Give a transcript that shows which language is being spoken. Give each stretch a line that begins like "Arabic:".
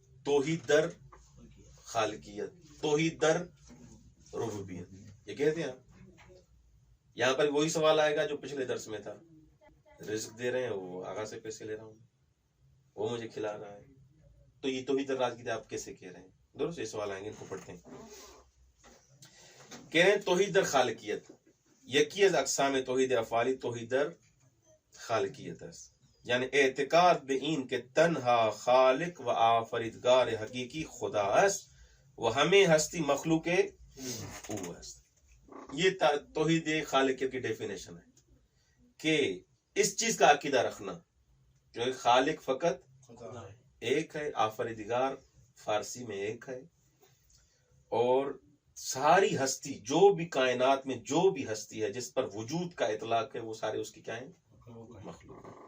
Urdu: توحید در خالقیت، توحید در ربوبیت، یہ کہتے ہیں. یہاں پر وہی سوال آئے گا جو پچھلے درس میں تھا. رزق دے رہے ہیں، وہ آقا سے پیسے لے رہا ہوں، وہ مجھے کھلا رہا ہے، تو یہ توحید در رازقیت آپ کیسے کہہ رہے ہیں؟ درست. یہ سوال آئیں گے، ان کو پڑھتے ہیں. کہہ رہے ہیں توحید در خالقیت.
Persian: یکی از اقسام توحید افعالی توحید در خالقیت است. یعنی اعتقاد به این که تنها خالق و آفریدگار حقیقی خدا است و همه ہستی مخلوق او است.
Urdu: یہ توحید خالقیت کی ڈیفینیشن ہے کہ اس چیز کا عقیدہ رکھنا جو خالق فقط ایک ہے، آفریدگار فارسی میں ایک ہے، اور ساری ہستی، جو بھی کائنات میں جو بھی ہستی ہے جس پر وجود کا اطلاق ہے، وہ سارے اس کی کیا ہیں؟ مخلوق.